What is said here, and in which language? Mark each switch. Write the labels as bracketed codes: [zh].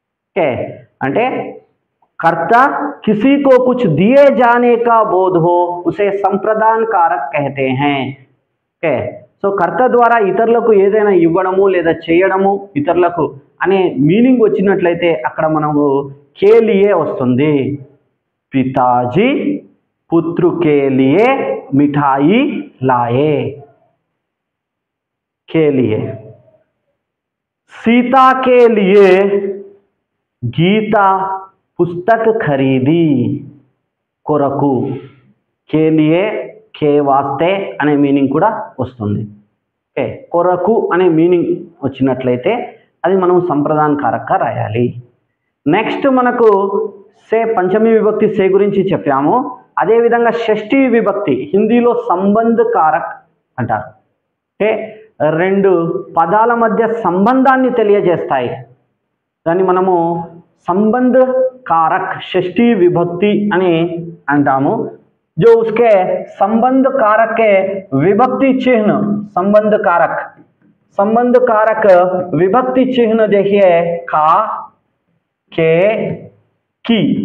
[hi] Okay, అంటే कर्ता किसी को कुछ दिए जाने का बोध हो उसे संप्रदान कारक कहते हैं. [te] ఓకే, సో కర్త ద్వారా ఇతరులకు ఏదైనా ఇవ్వడము లేదా చేయడము ఇతరులకు అనే మీనింగ్ వచ్చినట్లయితే అక్కడ మనము కేలియే వస్తుంది. [hi] పితాజీ పుత్రు కేలియే మిఠాయి లాయే, కేలియే. सीता के लिए गीता पुस्तक खरीदी, కొరకు के लिए के वास्ते అనే మీనింగ్ కూడా వస్తుంది. [te] ఓకే, కొరకు అనే మీనింగ్ వచ్చినట్లయితే అది మనం సంప్రదాన్ కారక్గా రాయాలి. నెక్స్ట్ మనకు సే పంచమి విభక్తి సే గురించి చెప్పాము. అదేవిధంగా షష్ఠీ విభక్తి హిందీలో సంబంధ కారక్ అంటారు. ఓకే, రెండు పదాల మధ్య సంబంధాన్ని తెలియజేస్తాయి. దాన్ని మనము సంబంధ कारक षष्ठी विभक्ति అని అంటాము. [hi] जो उसके संबंध कारक के विभक्ति चिन्ह संबंध कारक विभक्ति चिन्ह देखिए का, के, की.